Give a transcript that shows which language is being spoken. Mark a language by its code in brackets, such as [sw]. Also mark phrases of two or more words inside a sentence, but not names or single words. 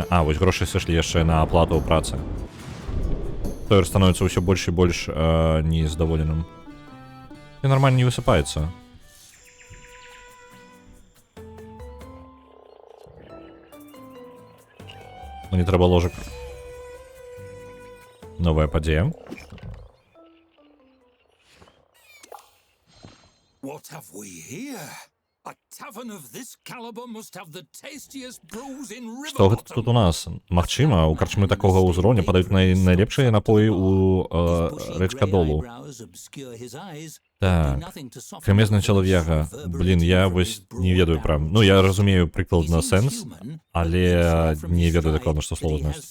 [be] А, вось грошы сышлі яшчэ на аплату працы. Тойер становіцца ўсё больш і больш нездаволеным. І нармальна не высыпаецца. Мне трэба ложак. Новая падзея. [en] What have we here? A tavern of this caliber must have the tastiest brews in [be] Што гэта тут у нас? Магчыма, у карчмы такога ўзроўня падаюць найлепшыя напоі ў рэчкадолу. Так, крамезны чалавека. Блин, я вось не ведаю прям. Ну, я разумею прыкладна сэнс, але не ведаю дакладна, што слова значыць.